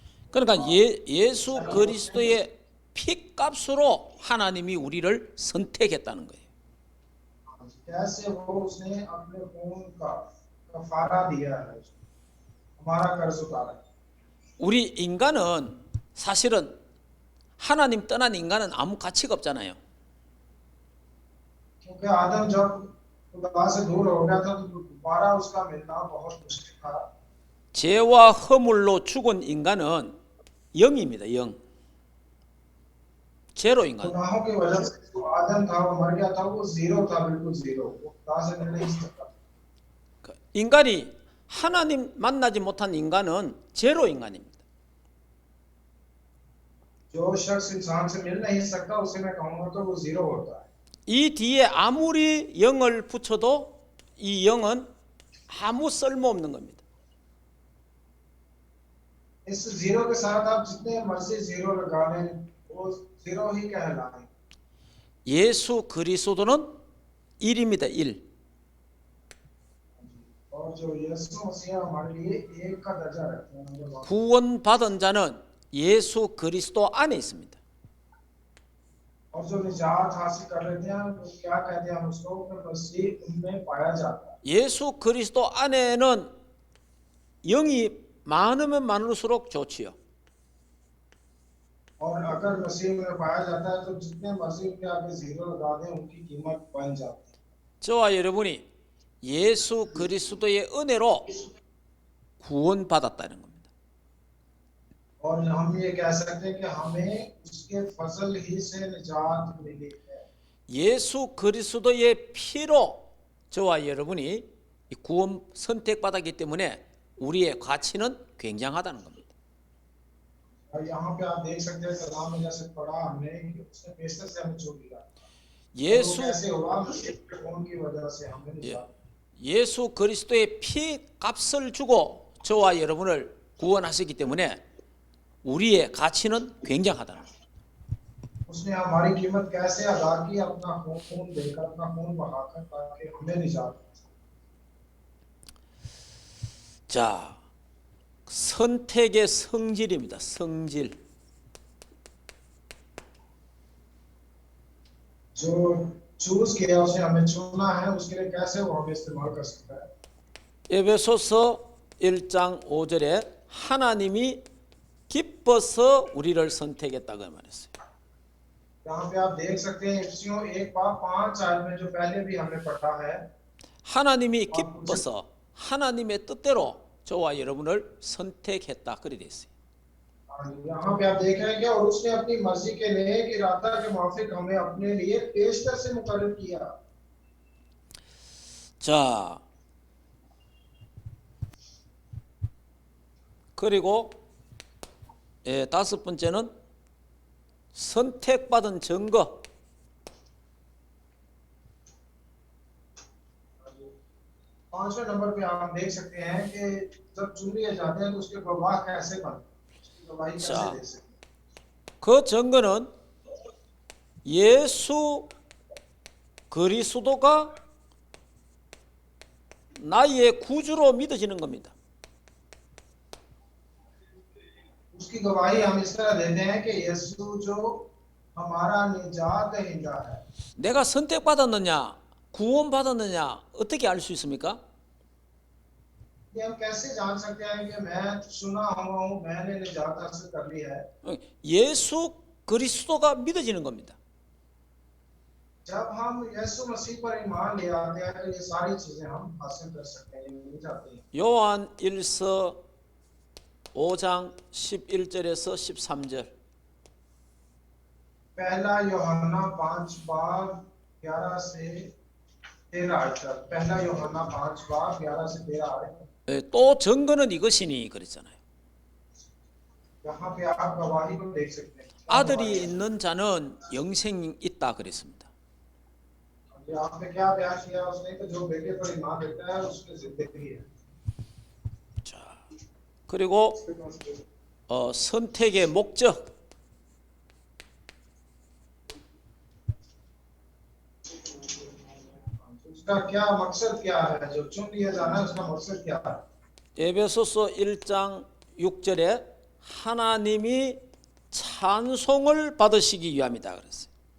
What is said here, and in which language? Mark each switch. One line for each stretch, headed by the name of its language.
Korean: 그러니까 예수 그리스도의 피값으로 하나님이 우리를 선택했다는 거예요.
Hindi: कैसे वो उसने अपने खून का कफारा दिया है, हमारा कर्ज उतारा।
Korean: 우리 인간은 사실은 하나님 떠난 인간은 아무 가치가 없잖아요.
Hindi: क्योंकि आदम जब खुदा से दूर हो गया था तो दोबारा उसका मिलना बहुत मुश्किल था।
Korean: 죄와 허물로 죽은 इं간은 영입니다. 영. 제로 인간.
Hindi: गुनाहों की वजह से जो आदम था वो मर गया था, वो जीरो था, बिल्कुल जीरो, वो खुदा से मिल नहीं सकता।
Korean: 인간이 하나님 만나지 못한 인간은 제로 인간입니다.
Hindi: जो शख्स इंसान से मिल नहीं सकता उसे मैं कहूँगा तो वो जीरो होता है।
Korean: 이 뒤에 아무리 영을 붙여도 이 영은 아무 쓸모없는 겁니다.
Hindi: इस जीरो के साथ आप जितने मर्जी जीरो लगा लें वो जीरो ही कहलाए।
Korean: 예수 그리스도는 1입니다. 1.
Hindi: और जो यीशु मसीह हमारे लिए एक का दर्जा रखते हैं नंबर वन।
Korean: 구원받은 자는 예수 그리스도 안에 있습니다.
Hindi: और जो निजात हासिल कर लेते हैं वो क्या कहते हैं हम उसको मसीह उनमें पाया जाता है।
Korean: 예수 그리스도 안에는 영이 많으면 많을수록 좋지요.
Hindi: और अगर मसीह में पाया जाता है तो जितने मसीह के आगे जीरो लगा दें उनकी कीमत बन जाती है।
Korean: 저와 여러분이 예수 그리스도의 은혜로 구원받았다는 겁니다.
Hindi: और हम ये कह सकते हैं कि हमें उसके फजल ही से निजात मिली है।
Korean: 예수 그리스도의 피로 저와 여러분이 이 구원 선택받았기 때문에 우리의 가치는 굉장하다는 겁니다.
Hindi: और यहाँ पे आप देख सकते हैं कलाम में जैसे पढ़ा हमने कि उसने पेशतर से हमें चुन लिया।
Korean: 예수
Hindi: वो कैसे हुआ? मसीह के खून की वजह से हमें निजात।
Korean: 예수 그리스도의 피 값을 주고 저와 여러분을 구원하셨기 때문에 우리의 가치는 굉장하다는 겁니다.
Hindi: उसने हमारी कीमत कैसे अदा की? अपना खून देकर अपना खून बहाकर ताकि हमें निजात।
Korean: 자, 선택의 성질입니다. 성질.
Hindi: जो चूज किया उसने हमें चुना है उसके लिए कैसे वो हमें इस्तेमाल कर सकता है।
Korean: 에베소서 1장 5절에 하나님이 기뻐서 우리를 선택했다고 말했어요.
Hindi: यहाँ पे आप देख सकते हैं इफिसियों 1:5 में जो पहले भी हमने पढ़ा है।
Korean: 하나님이 기뻐서 하나님의 뜻대로 저와 여러분을 선택했다 그리 돼 있어요.
Hindi: यहाँ पे आप देख रहे हैं क्या? और उसने अपनी मर्जी के नेक इरादा के मुताबिक हमें अपने लिए पेशतर से मुकर्रर किया।
Korean: 자, 그리고 다섯 번째는 선택받은 증거.
Hindi: पांचवें नंबर पे आप देख सकते हैं कि जब चुन लिए जाते हैं तो उसके गवाह कैसे बनते हैं, उसकी गवाही कैसे
Korean: 자,
Hindi: दे सकते हैं।
Korean: 그 증거는 예수 그리스도가 나의 구주로 믿어지는 겁니다.
Hindi: उसकी गवाही हम इस तरह देते हैं कि यीशु जो हमारा निजात दहिंदा है।
Korean: 내가 선택받았느냐, 구원받았느냐 어떻게 알 수 있습니까?
Hindi: कि हम कैसे जान सकते हैं कि मैं सुना हुआ हूँ, मैंने निजात हासिल कर ली है?
Korean: 예수 그리스도가 믿어지는 겁니다.
Hindi: जब हम यीशु मसीह पर ईमान ले आते हैं तो ये सारी चीजें हम हासिल कर सकते हैं, ये मिल जाती हैं।
Korean: 요한 1서 5장 11절에서 13절.
Hindi: पहला यूहन्ना 5:11 से 13 तक। पहला यूहन्ना 5:11 से 13।
Korean: 또 증거는 이것이니 그랬잖아요.
Hindi: यहाँ पे आप गवाही को देख सकते हैं।
Korean: 아들이 있는 자는 영생이 있다 그랬습니다.
Hindi: यहाँ पे क्या बयान किया उसने कि जो बेटे पर ईमान रखता है उसमें जिंदगी है।
Korean: 자, 그리고 선택의 목적.
Hindi: उसका क्या मकसद क्या है? जो चुन लिया जाना है उसका मकसद क्या है?
Korean: 에베소서 1장 6절에 하나님이 찬송을 받으시기 위함이다 그랬어요.